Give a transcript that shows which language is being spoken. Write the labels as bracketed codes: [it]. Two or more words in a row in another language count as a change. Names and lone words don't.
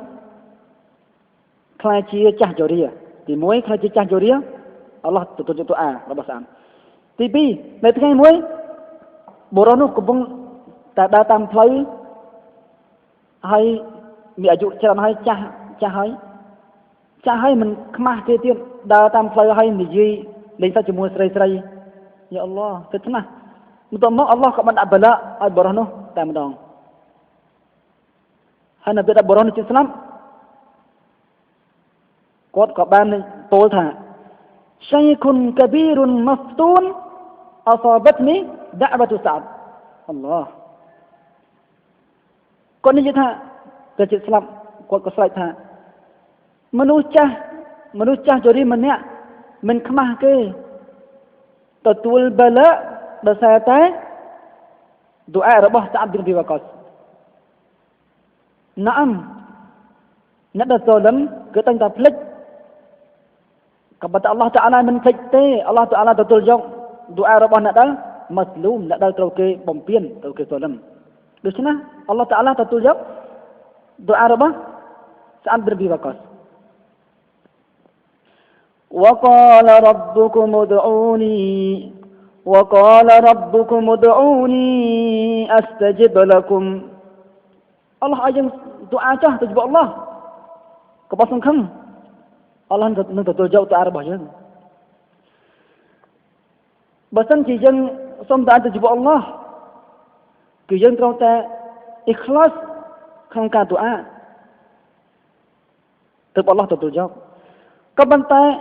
[km] ខ្លាចជាចាស់ជរាទី1ខ្លាចជាចាស់ជរាអល់ឡោះទទួលទូអារបស់ Sa'ad ទី2នៅថ្ងៃមួយបុរសនោះកំពុងតែដើរតាមផ្លូវហើយមានអាយុច្រើនហើយចាស់ហើយមិនខ្មាស់ទេទៀតដើរតាមផ្លូវហើយនិយាយលេងសើចជាមួយស្រីយ៉ាអល់ឡោះគិតណាស់បន្ទាប់មកអល់ឡោះក៏បានដាក់បលាឲ្យបុរសនោះតែម្ដង ហើយនៅពេលដែលបុរសនោះជិះស្លាប់គាត់ក៏បានពោលថា [ar] شيخ كبير مفتون أصابتني دعوة سعد [km] អល់ឡោះ គាត់និយាយថាទៅជិះស្លាប់គាត់ក៏ស្រែកថាមនុស្សចាស់ជរាម្នាក់មិនខ្មាស់គេទទួលបលាដោយសារតែឌូអារបស់ Sa'ad bin Abi Waqqas ណាអំអ្នកដែល Zalim គឺតែងតែភ្លេចក៏ប៉ុន្តែអល់ឡោះតាអាឡាមិនភ្លេចទេអល់ឡោះតាអាឡាទទួលយកឌូអារបស់អ្នកដែលម៉ាស្លូមអ្នកដែលត្រូវគេបំពេញត្រូវគេ Zalim ដូច្នេះអល់ឡោះតាអាឡាទទួលយកឌូអារបស់ Sa'ad bin Abi Waqqas [ar] وقال ربكم ادعوني أستجب لكم [km] អល់ឡោះឲ្យយើងឌូអាចោះទៅជួបអល់ឡោះក៏បោះសង្ឃឹមអល់ឡោះនឹងទទួលយកឌូអារបស់យើង បើសិនជាយើងសូមតែទៅជួបអល់ឡោះគឺយើងត្រូវតែអ៊ីខ្លាសក្នុងការឌូអាទើបអល់ឡោះទទួលយកក៏ប៉ុន្តែ